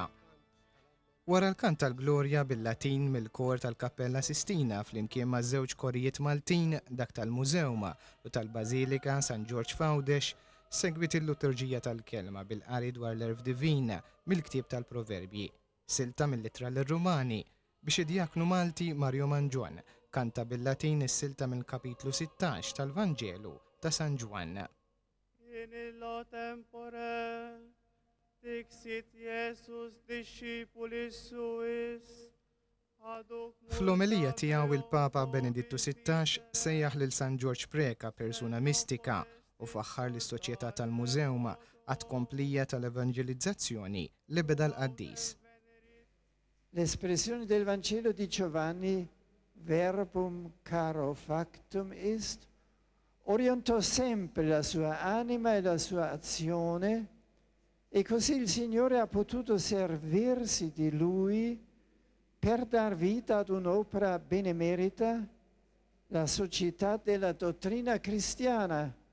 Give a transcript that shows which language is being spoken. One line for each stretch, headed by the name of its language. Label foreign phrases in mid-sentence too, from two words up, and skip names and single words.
Maltese: Wara l-kant tal-Glorja bil-Latin mill-kor tal-Kappella Sistina flimkien ma' żewġ korijiet Maltin dak tal-Mużewma u tal-Bażilika San George Fawdex, segwit il-liturġija tal-kelma bil-qari dwar l-erf divina mill-ktieb tal-Proverbji. Silta mill-Ittra lir-Rumani biex id-Diaknu Malti Mario Manġon kanta bil-Latin is-silta mill-kapitlu 16 tal-Vanġelu ta' San Ġwan.
Latin: In illo tempore dixit Iesus discipulis suis
Maltese: Fl-omelija tiegħu il-Papa Benedittu XVI sejjaħ lil San George Preka persuna mistika u faħħar lis-soċjetà tal-Mużewma għad komplija tal-evangelizzazzjoni li beda l-qaddis.
Italian: L'espressione del Vangelo di Giovanni,
Latin: verbum caro factum est,
Italian: orientò sempre la sua anima e la sua azione e così il Signore ha potuto servirsi di Lui per dar vita ad un'opera benemerita, la società della dottrina cristiana.